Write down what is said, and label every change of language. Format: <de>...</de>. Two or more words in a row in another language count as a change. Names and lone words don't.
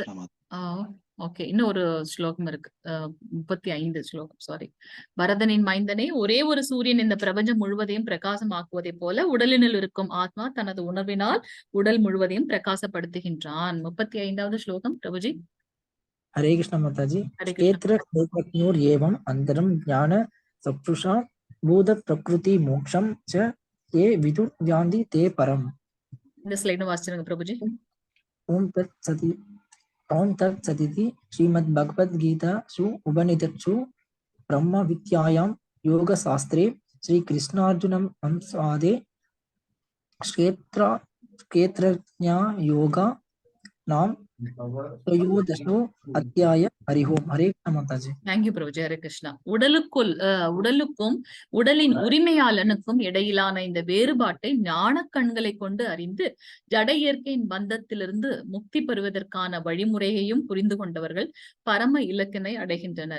<ta>கிருஷ்ண மாதா. ஓகே, இன்னும் ஒரு ஸ்லோகம் இருக்கு. 35 ஸ்லோகம், சாரி. பரதனின் மைந்தனே, ஒரே ஒரு சூரியன் இந்த பிரபஞ்சம் முழுவதையும் பிரகாசமாக்குவதை போல உடலினுள் இருக்கும் ஆத்மா தனது உணர்வினால் உடல் முழுவதையும் பிரகாசப்படுத்துகின்றான். 35வது ஸ்லோகம் பிரபுஜி.</ta> <sa>हरे कृष्ण माताजी। हरे कृष्ण। क्षेत्र क्षेत्रज्ञोर एवं अंतरम ज्ञान चक्षुषा भूत प्रकृति मोक्षम च ये विदुर व्यांति ते परम।</sa> <ta>இந்த ஸ்லைடும் வாசிச்சிருங்க பிரபுஜி.</ta> <sa>ओम तत्सदिति श्रीमद् भगवद गीता सु उपनिषत्सु ब्रह्म विद्यायां योग शास्त्रे श्री कृष्णार्जुनम संवादे क्षेत्रज्ञा योगा नाम त्रयोदशो अध्याय। हरि ओम। हरे कृष्ण माताजी।</sa> <ta>தேங்க்யூ பிரபுஜி. ஹரே கிருஷ்ணா. உடலுக்கும் உடலின் உரிமையாளனுக்கும் இடையிலான இந்த வேறுபாட்டை ஞான கண்களை கொண்டு அறிந்து ஜட இயற்கையின் பந்தத்திலிருந்து முக்தி பெறுவதற்கான வழிமுறையையும் புரிந்து கொண்டவர்கள் பரம இலக்கினை அடைகின்றனர்.</ta>